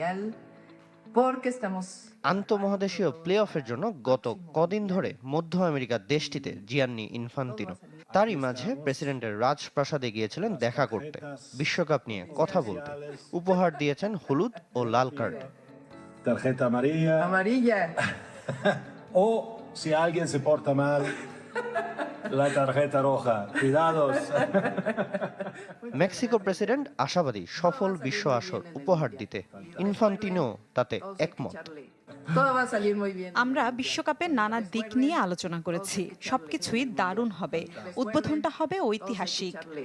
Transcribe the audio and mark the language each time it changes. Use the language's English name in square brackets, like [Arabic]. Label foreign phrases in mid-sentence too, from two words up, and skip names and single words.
[Bangla] আন্তঃমহাদেশীয় প্লে অফের জন্য গত কদিন ধরে মধ্য আমেরিকার দেশটিতে জিয়ান্নি ইনফান্তিনো। তারই মাঝে প্রেসিডেন্টের রাজপ্রাসাদে গিয়েছিলেন দেখা করতে, বিশ্বকাপ নিয়ে কথা বলতে। উপহার দিয়েছেন হলুদ ও লাল কার্ড। [Spanish] O si alguien se porta mal, la tarjeta roja. Cuidados. [Bangla] মেক্সিকো প্রেসিডেন্ট আশাবাদী সফল বিশ্ব আসর উপহার দিতে। ইনফান্তিনো তাতে একমত। আমরা বিশ্বকাপের নানা দিক নিয়ে আলোচনা করেছি, সবকিছুই দারুণ হবে। উদ্বোধনটা হবে ঐতিহাসিক।